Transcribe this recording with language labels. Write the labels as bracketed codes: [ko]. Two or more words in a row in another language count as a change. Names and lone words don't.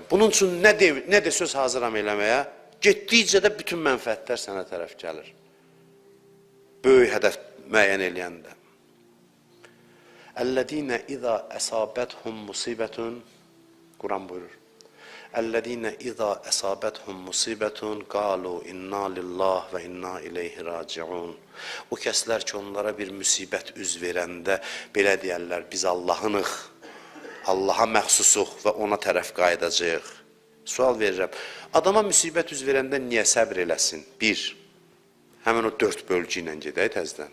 [az] Bunun üçün nə də söz hazıram eləməyə, getdikcə də bütün mənfəətlər sənə tərəf gəlir. Böyük hədəf müəyyən eləyəndə. [ar] الذين إذا أصابتهم مصيبة, [az] Quran buyurur. [ar] الذين إذا أصابتهم مصيبة, قالوا إنا لله وإنا إليه راجعون. [az] O kəslər ki, onlara bir müsibət üz verəndə, belə deyərlər, biz Allah'ınıq, Allaha məxsusuq və ona tərəf qayıdacaq. Sual verirəm, adama müsibət üz verəndə niyə səbr eləsin? Bir, həmin o 4 bölgü ilə gedək təzdən.